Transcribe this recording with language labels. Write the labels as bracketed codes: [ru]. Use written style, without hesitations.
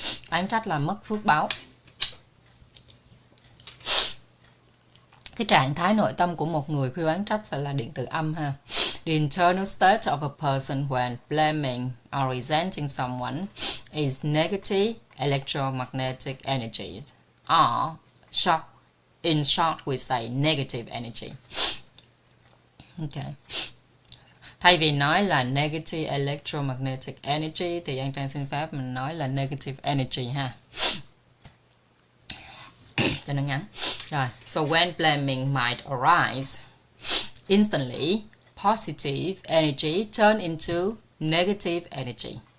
[vi] Oán trách là mất phước báo. Cái trạng thái nội tâm của một người khi oán trách sẽ là điện tử âm ha. [en] The internal state of a person when blaming or resenting someone is negative electromagnetic energy, or in short we say negative energy. Okay. [vi] Thay vì nói là [en] negative electromagnetic energy [vi] thì Trang xin phép mình nói là negative energy ha. Cho nó ngắn. [en] Rồi, so when blaming might arise, instantly positive energy turn into negative energy.